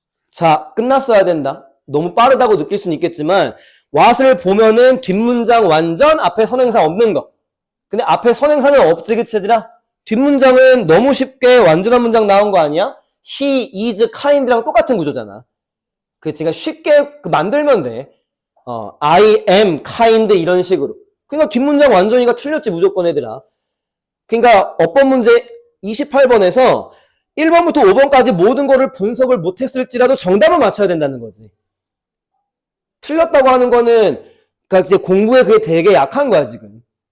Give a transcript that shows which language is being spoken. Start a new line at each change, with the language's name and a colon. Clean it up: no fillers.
Korean: 자, 끝났어야 된다. 너무 빠르다고 느낄 수는 있겠지만 what을 보면은 뒷문장 완전, 앞에 선행사 없는 거. 근데 앞에 선행사는 없지, 그치, 얘들아? 뒷문장은 너무 쉽게 완전한 문장 나온 거 아니야?
English: he, is, kind
Korean: 랑 똑같은 구조잖아. 그치, 그러니까 쉽게 만들면 돼.
English: I am kind
Korean: 이런 식으로. 그러니까 뒷문장 완전히가 틀렸지, 무조건 얘들아. 그러니까 어법 문제 28번에서 1번부터 5번까지 모든 거를 분석을 못했을지라도 정답을 맞춰야 된다는 거지. 틀렸다고 하는 거는 그러니까 이제 공부에 그게 되게 약한 거야, 지금.